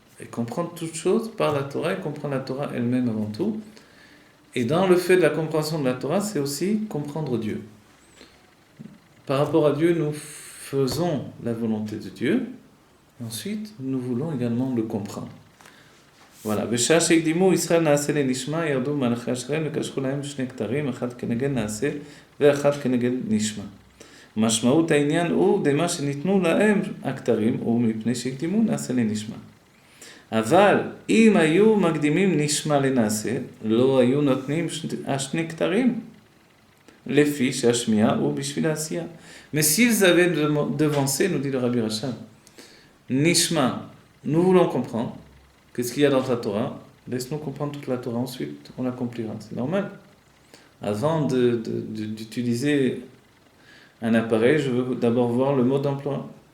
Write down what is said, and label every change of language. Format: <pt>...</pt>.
<fr>Et comprendre toute chose par la Torah, et comprendre la Torah elle-même avant tout. Et dans le fait de la compréhension de la Torah, c'est aussi comprendre Dieu. Par rapport à Dieu, nous faisons la volonté de Dieu. Ensuite, nous voulons également le comprendre. Voilà.</fr> <he>בשעה שהקדימו ישראל נעשה לנשמה, ירדו מלאכי השרת וקשרו להם 2 כתרים, אחד כנגד נעשה ואחד כנגד נשמה. משמעות העניין הוא דמה שניתנו להם הכתרים, ומפני שהקדימו נעשה לנשמה. אבל אם היו מקדימים נשמה לנעשה, לא היו נותנים 2 כתרים, לפי שהשמיעה הוא בשביל העשייה.</he> <fr>Mais s'ils avaient devancé, nous dit le Rabbi Rachab, Nishma, nous voulons comprendre, qu'est-ce qu'il y a dans ta Torah? Laisse-nous comprendre toute la Torah, ensuite on l'accomplira. C'est normal. Avant d'utiliser un appareil, je veux d'abord voir le mode d'emploi.</fr>